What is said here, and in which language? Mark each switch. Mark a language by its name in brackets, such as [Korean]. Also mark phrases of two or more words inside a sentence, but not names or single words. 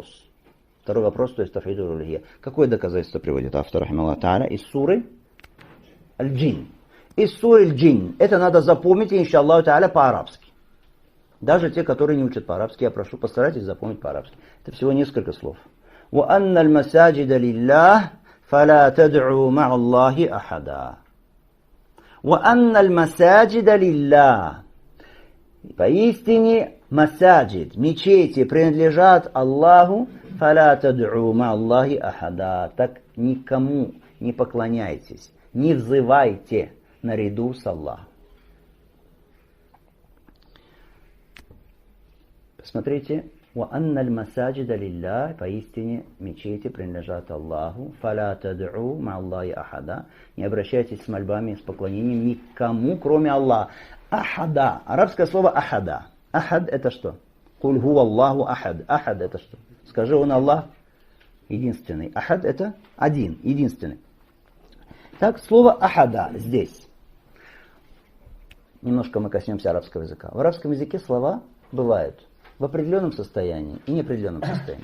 [Russian] Второй вопрос, то есть [Arabic] توحيد الألوهية. [Russian] Какое доказательство приводит автор, [Arabic] رحمه الله تعالى, [Russian] из суры Аль-Джин? Из суры Аль-Джин. Это надо запомнить, [Arabic] إن شاء الله تعالى, [Russian] по-арабски. Даже те, которые не учат по-арабски, я прошу, постарайтесь запомнить по-арабски. Это всего несколько слов. [Arabic] وَأَنَّ الْمَسَاجِدَ لِلَّهِ فَلَا تَدْعُوا مَعَ اللَّهِ أَحَدًا. وَأَنَّ الْمَسَاجِدَ لِلَّهِ. [Russian] Поистине, масаджид, мечети принадлежат Аллаху, [Arabic] فَلَا تَدْعُوا مَعَ اللَّهِ أَحَدًا. [Russian] Так никому не поклоняйтесь, не взывайте наряду с Аллахом. Посмотрите. [Arabic] وَأَنَّ الْمَسَاجِدَ لِلَّهِ. [Russian] Поистине мечети принадлежат Аллаху. [Arabic] فَلَا تَدْعُوا مَعَ اللَّهِ أَحَدًا. [Russian] Не обращайтесь с мольбами, с поклонением никому, кроме Аллаха. Ахада. Арабское слово ахада. Ахад это что? [Arabic] قل هو الله أحد. [Russian] Ахад это что? Скажи, он Аллах единственный. Ахад это один, единственный. Так, слово ахада здесь. Немножко мы коснемся арабского языка. В арабском языке слова бывают в определенном состоянии и неопределенном состоянии.